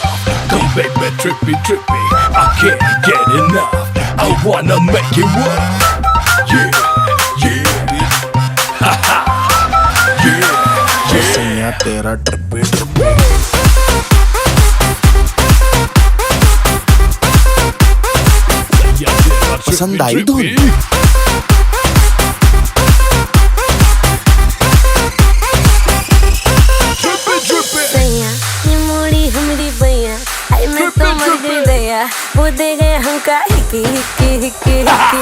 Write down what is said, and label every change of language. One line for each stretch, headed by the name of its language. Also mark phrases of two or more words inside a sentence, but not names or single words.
English: Come, baby, trippy, trippy. I can't get enough. I wanna make it work. Yeah, yeah. Ha ha. Yeah, yeah.
Hindi: सैया तेरा ट्रिपे ट्रिपे पसंद आई धुन? सैया ये मोड़ी हमरी बैया, हाय मैं तो मर गई दया, वो दे गए हमका हिक्की हिक्की हिक्की हिक्की।